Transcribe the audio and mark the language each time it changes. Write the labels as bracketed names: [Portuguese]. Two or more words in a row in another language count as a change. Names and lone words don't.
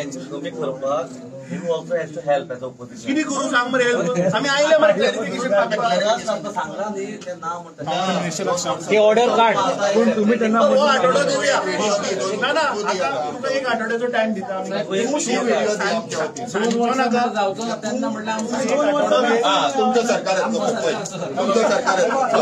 [Konkani] टेन्शन कमी करपाक [English] You also have to help as opposition. [Konkani] किती करू सांग मरे help? आम्ही आयले मरे clarification मागतात. [Marathi] सांगला नाही ते नाव म्हणतात. ते ऑर्डर कार्ड पण तुम्ही त्यांना हो, आठवडा देऊया. [Konkani] ना ना आता तुमका एक आठवड्याचा टाइम दिता [Marathi] तुमचं सरकार आहे, तुमचं सरकार आहे.